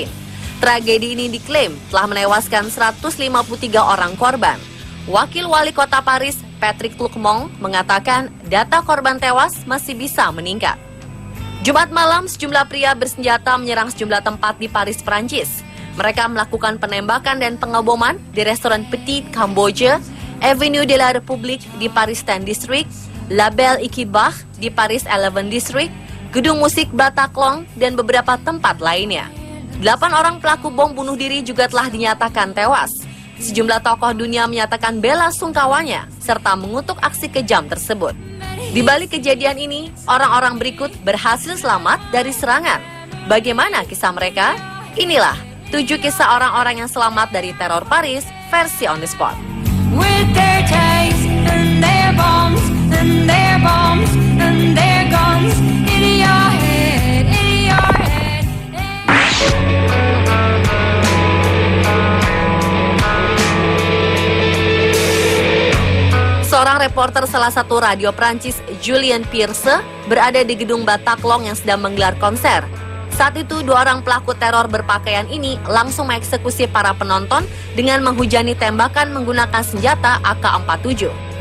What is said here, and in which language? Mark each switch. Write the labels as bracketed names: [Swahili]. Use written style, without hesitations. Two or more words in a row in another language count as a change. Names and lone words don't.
[Indonesian] Tragedi ini diklaim telah menewaskan 153 orang korban. Wakil Wali Kota Paris, Patrick Lecomte, mengatakan data korban tewas masih bisa meningkat. Jumat malam, sejumlah pria bersenjata menyerang sejumlah tempat di Paris, Prancis. Mereka melakukan penembakan dan pengeboman di restoran Petit Cambodia, Avenue de la République di Paris 10 District, La Belle Ikibach di Paris 11 District, gedung musik Bataclan, dan beberapa tempat lainnya. 8 orang pelaku bom bunuh diri juga telah dinyatakan tewas. Sejumlah tokoh dunia menyatakan bela sungkawanya serta mengutuk aksi kejam tersebut. Di balik kejadian ini, orang-orang berikut berhasil selamat dari serangan. Bagaimana kisah mereka? Inilah 7 kisah orang-orang yang selamat dari teror Paris versi On The Spot. [English] With their tanks and their bombs and their bombs and their guns in your head, in your head. [Indonesian] Seorang reporter salah satu radio Prancis, Julien Pierce, berada di gedung Bataclan yang sedang menggelar konser. Saat itu, 2 orang pelaku teror berpakaian ini langsung mengeksekusi para penonton dengan menghujani tembakan menggunakan senjata AK-47.